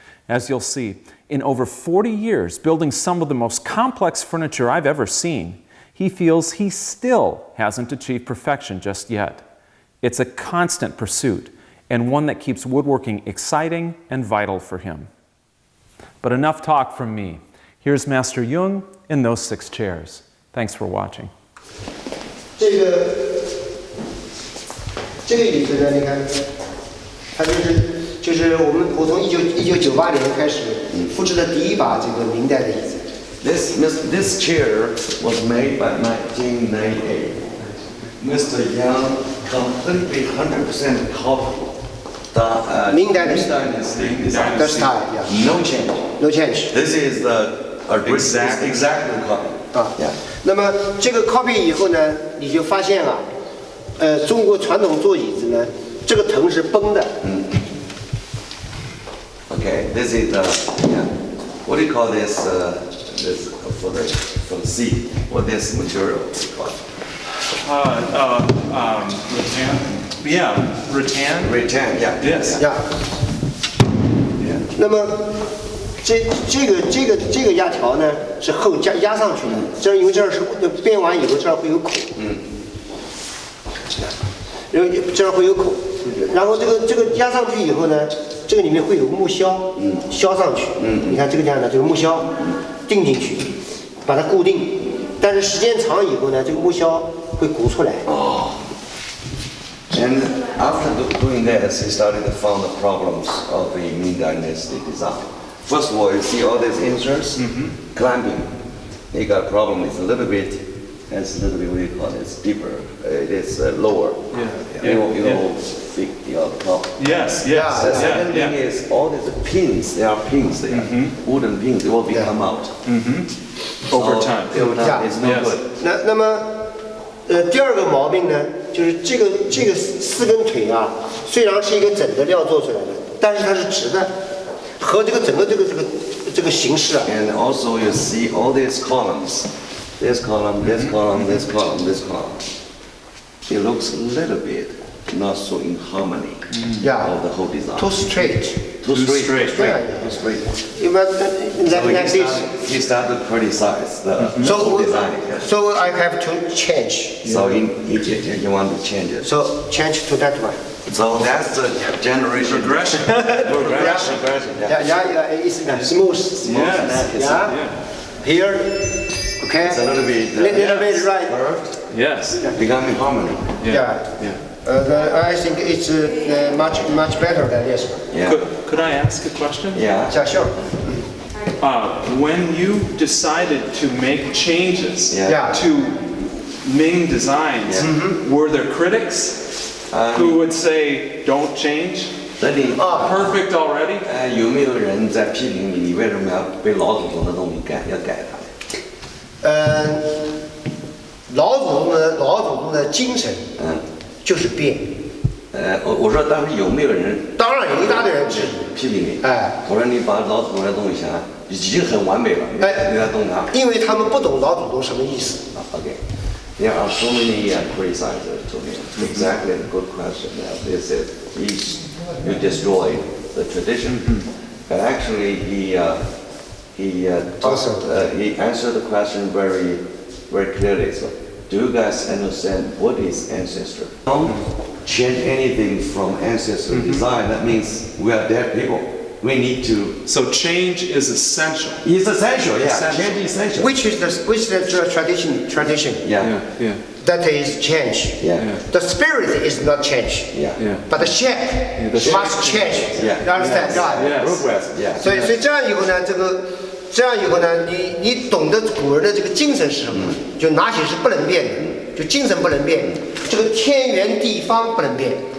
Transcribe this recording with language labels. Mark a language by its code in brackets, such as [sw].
[en] As you'll see, in over 40 years building some of the most complex furniture I've ever seen, he feels he still hasn't achieved perfection just yet. It's a constant pursuit, and one that keeps woodworking exciting and vital for him. But enough talk from me. Here's Master Yang in those 6 chairs. Thanks for watching. [zh] 这个椅子呢，你看，它就是我从1998年开始复制的第一把这个明代的椅子。 [en] This chair was made by 1998. Mr. Yang completely 100% copied the Ming Dynasty. Design. The style, yeah. No change. No change. This is the exactly copy. [zh] 啊，那么这个 copy 以后呢，你就发现啊，中国传统做椅子呢，这个藤是崩的。 [en] Okay, this is the what do you call this? This for the seat. What this material is called? Rattan. Yeah, rattan. Rattan. Yeah. Yes. Yeah. [zh] 那么这个压条呢是后压上去的，这因为这儿是编完以后这儿会有口。这儿会有口，然后这个压上去以后呢，这个里面会有木销，销上去。你看这个样呢，就是木销钉进去，把它固定。但是时间长以后呢，这个木销会鼓出来。 [en] And after doing this, he started to find the problems of the Ming Dynasty design. First of all, you see all these inserts, clamping. He got a problem. It's a little bit, what do you call it? It's deeper. It is lower. You know, your top. Yes. The second thing is all these pins. There are pins there, wooden pins. They will come out. Over time. It's no good. [zh] 那么第二个毛病呢，就是这个4根腿啊，虽然是一个整的料做出来的，但是它是直的，和这个整个这个形式啊。 [en] And also you see all these columns. This column, this column, this column, this column. It looks a little bit not so in harmony of the whole design. Too straight. too straight. Yeah. Too straight. Like this. He started to criticize the So, design. so I have to change. So you want to change it. So change to that one. So that's the generation. Progression. Progression. Yeah, it's smooth. Yeah. Yeah. Here, okay. It's a little bit, little bit right. curved, Yes. becoming harmony. Yeah. I think it's much better than this one. Yeah. Could I ask a question? Yeah. Yeah, sure. When you decided to make changes Yeah. to Ming designs, were there critics who would say, don't change? [zh] 那你 [en] Perfect already? [zh] 有没有人在批评你？你为什么要被老祖宗的东西要改它？老祖宗的精神，就是变。我说当时有没有人？当然有一大堆人质疑。批评你。哎，我说你把老祖宗的东西想已经很完美了，你在动它。因为他们不懂老祖宗什么意思。 [en] Okay. There are so many criticizers to me. Exactly, a good question. This is you destroy the tradition, but actually he answered the question very clearly. So, do you guys understand what is ancestor? Don't change anything from ancestor design. That means we are dead people. We need to. So change is essential. It's essential, yeah. Essential. Change is essential. Which is the tradition? Yeah. That is change. Yeah. The spirit is not change. Yeah. But the shape must change. Yeah. You understand? Right? Yes. Progress. Yeah. [zh] 所以这样以后呢，这样以后呢，你懂得古人的这个精神是什么？就哪些是不能变的，就精神不能变，这个天圆地方不能变。